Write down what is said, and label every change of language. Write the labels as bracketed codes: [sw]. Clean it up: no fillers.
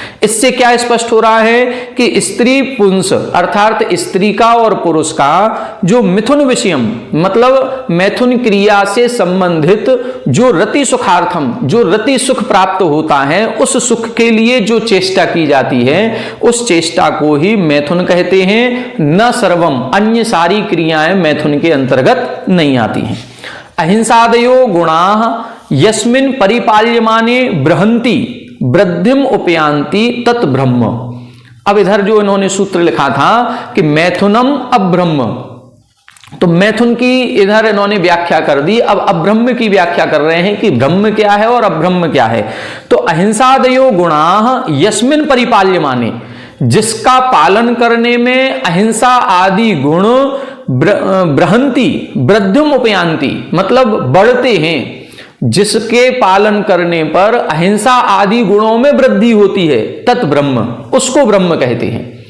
[hi] इससे क्या स्पष्ट हो रहा है कि स्त्री पुंस अर्थात स्त्री का और पुरुष का जो मिथुन विषयम मतलब मैथुन क्रिया से संबंधित जो रति सुखार्थम जो रति सुख प्राप्त होता है उस सुख के लिए जो चेष्टा की जाती है उस चेष्टा को ही मैथुन कहते हैं। न सर्वम अन्य सारी क्रियाएं मैथुन के अंतर्गत नहीं आती हैं। [sa] अहिंसादयो गुणाः यस्मिन् परिपाल्यमाने बृहन्ति वृद्धिम उपयान्ति तत् ब्रह्म। [hi] अब इधर जो इन्होंने सूत्र लिखा था कि [sa] मैथुनम अब्रह्म, [hi] तो मैथुन की इधर इन्होंने व्याख्या कर दी। अब अब्रह्म की व्याख्या कर रहे हैं कि ब्रह्म क्या है और अब्रह्म क्या है। तो [sa] अहिंसादयो गुणाः यस्मिन् परिपाल्यमाने, [hi] जिसका पालन करने में अहिंसा आदि गुण [sa] बृहंती वृद्धिम उपयांति [hi] मतलब बढ़ते हैं, जिसके पालन करने पर अहिंसा आदि गुणों में वृद्धि होती है, [sa] तत् ब्रह्म, [hi] उसको ब्रह्म कहते हैं।